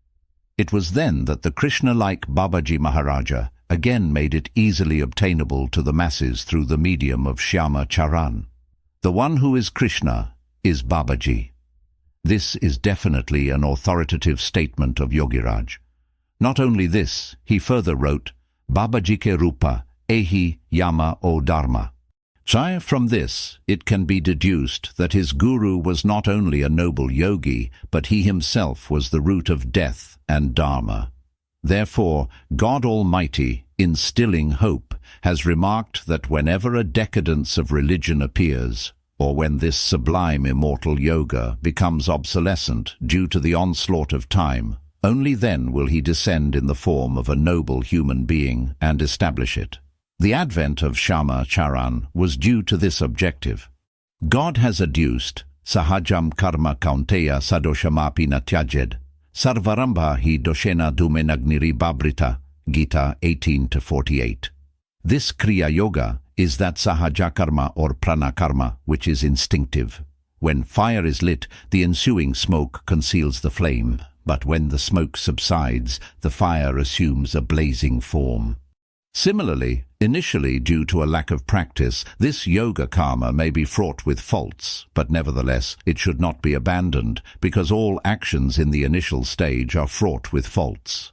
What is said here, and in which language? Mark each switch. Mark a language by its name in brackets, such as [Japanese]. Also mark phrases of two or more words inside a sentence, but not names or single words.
[English] It was then that the Krishna-like Babaji Maharaja again made it easily obtainable to the masses through the medium of Shyama Charan. The one who is Krishna is Babaji. This is definitely an authoritative statement of Yogiraj. Not only this, he further wrote, [Bangla] Babaji ke rupa, ehi yama o dharma. [English] From this, it can be deduced that his guru was not only a noble yogi, but he himself was the root of death and dharma. Therefore, God Almighty, instilling hope, has remarked that whenever a decadence of religion appears, or when this sublime immortal yoga becomes obsolescent due to the onslaught of time, only then will he descend in the form of a noble human being and establish it. The advent of Shyama Charan was due to this objective. God has adduced, [Sanskrit] Sahajam karma kaunteya sadoshamapi natyajed, sarvarambha hi doshena dumenagniri babrita, Gita 18-48. [English] This Kriya Yoga is that [Sanskrit] Sahaja karma [English] or [Sanskrit] prana karma [English] which is instinctive. When fire is lit, the ensuing smoke conceals the flame, but when the smoke subsides, the fire assumes a blazing form. Similarly, initially due to a lack of practice, this yoga karma may be fraught with faults, but nevertheless it should not be abandoned, because all actions in the initial stage are fraught with faults.